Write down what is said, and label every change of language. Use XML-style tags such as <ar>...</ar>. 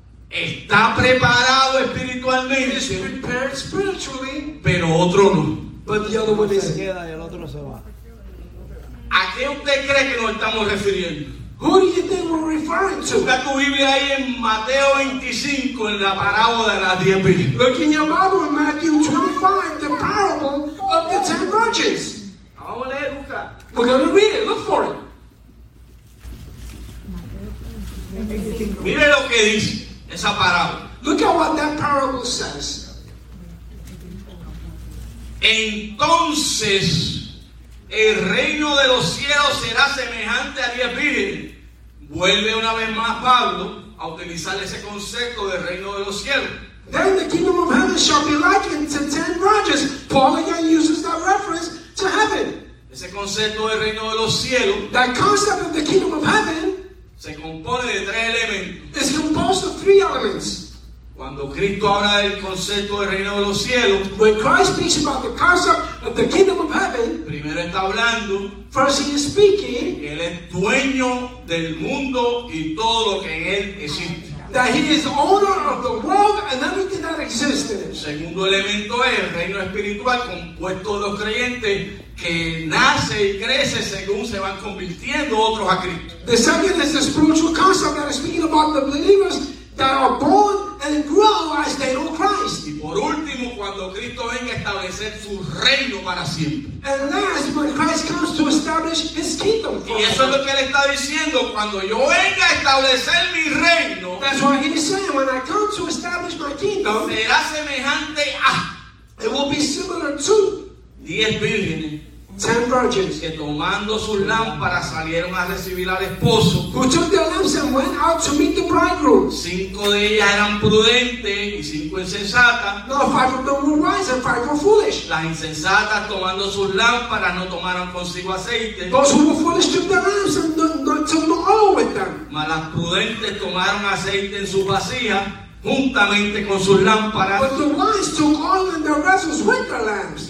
<es>Está preparado espiritualmente.</es> <en>Is prepared spiritually.</en> <es>Pero otro no.</es> <en>But the other one isn't.</en> <es>Queda y el otro se va. ¿A qué usted cree que nos estamos refiriendo?</es> <en>Who do you think we're referring to?</en> <es>Busca tu Biblia ahí en Mateo 25, en la parábola de las 10 virgen.</es> <en>Look in your Bible in Matthew 25, the parable of the 10 virgins.</en> <es>Vamos a leer, busca.</es> <en>We're going to read it, look for it.</en> <es>Mire lo que dice esa parábola.</es> <en>Look at what that parable says.</en> <es>Entonces el reino de los cielos será semejante a 10 vírgenes. Vuelve una vez más Pablo a utilizar ese concepto del reino de los cielos.</es> <en>Then the kingdom of heaven shall be likened to 10 virgins. Paul again uses that reference to heaven.</en> <es>Ese concepto del reino de los cielos,</es> <en>that concept of the kingdom of heaven,</en> <es>se compone de tres elementos.</es> <en>Is composed of three elements.</en> <es>Cuando Cristo habla del concepto del reino de los cielos,</es> <en>when Christ speaks about the concept of the kingdom of heaven,</en> <es>primero está hablando,</es> <en>first he is speaking,</en> <es>él es dueño del mundo y todo lo que en él existe.</es> <en>That he is the owner of the world and everything that existed.</en> <es>Segundo elemento es el reino espiritual compuesto de los creyentes que nace y crece según se van convirtiendo otros a Cristo.</es> <en>The second is the spiritual concept that is speaking about the believers that are born and grow as they know Christ.</en> <es>Y por último, cuando Cristo venga a establecer su reino para siempre.</es> <en>And last, when Christ comes to establish his kingdom.</en> <es>Y eso es lo que él está diciendo, cuando yo venga a establecer mi reino.</es> <en>That's what he's saying, when I come to establish my kingdom.</en> <es>Será semejante a.</es> <en>It will be similar to.</en> <es>10 vírgenes.</es> <en>10 virgins.</en> <es>Que tomando sus lámparas salieron a recibir al esposo.</es> <en>Who took their lamps and went out to meet the bridegroom.</en> <es>5 de ellas eran prudentes y 5 insensatas.</es> <en>No, 5 of them were wise and 5 were foolish.</en> <es>Las insensatas tomando sus lámparas no tomaron consigo aceite.</es> <en>Those who were foolish took their lamps and not took no oil with them.</en> <es>Mas las prudentes tomaron aceite en sus vasijas juntamente con sus lámparas.</es> <en>But the wise took oil in their vessels with their lamps.</en>